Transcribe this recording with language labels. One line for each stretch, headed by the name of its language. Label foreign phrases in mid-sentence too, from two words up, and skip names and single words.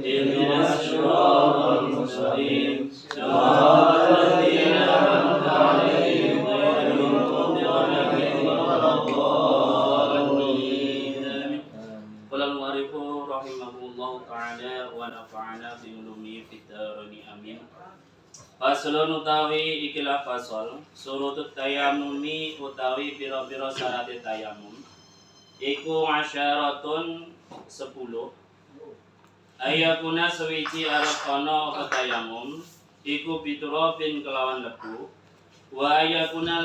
Arabic: اهدنا الصراط المستقيم صراط الذين أنعمت عليهم غير المغضوب عليهم ولا الضالين. قال المعرف رحمه الله تعالى ونفعنا بعلومه في الدارين آمين.
Javanese: Faslun utawi ikilah fasal
Arabic: شروط التيمم
Javanese: utawi pira-pira syarat tayamum iku asyaratun 10. Ayakuna sewiji arep ana apa tayamum iku biturabin kelawan lebu
Arabic: وأن يكون